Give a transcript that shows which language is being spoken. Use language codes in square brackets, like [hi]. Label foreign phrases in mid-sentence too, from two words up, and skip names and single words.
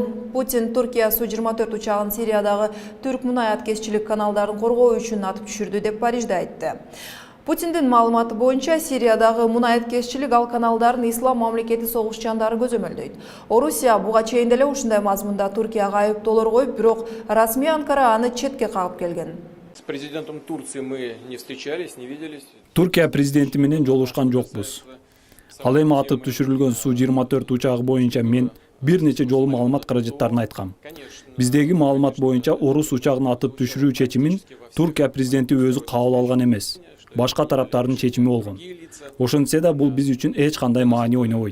[ky] Путин Түркия Су-24 учагын Сириядагы түрк мунай аткезчилик каналдарын коргоо үчүн атып түшүрдү деп Парижде айтты. Путиндин маалыматы боюнча, Сириядагы мунай аткезчилик ал каналдарын Ислам мамлекети согушчандары көзөмөлдөйт. Орусия буга чейин деле ушундай мазмунда Туркияга айыптоолор коюп, бирок расмий Анкара аны четке кагып келген. [ru] С президентом Турции мы не встречались, не виделись. [ky] Туркия президенти менен жолугушкан жокпуз. Ал эми атып түшүрүлгөн Су-24 учагы боюнча мен бир нече жолу маалымат каражаттарын айткам. Биздеги маалымат боюнча орус учагын атып түшүрүү чечимин Туркия президенти өзү кабыл алган эмес. Башка тараптардын чечими болгон. Ошентсе да бул биз үчүн эч кандай маани ойнобойт.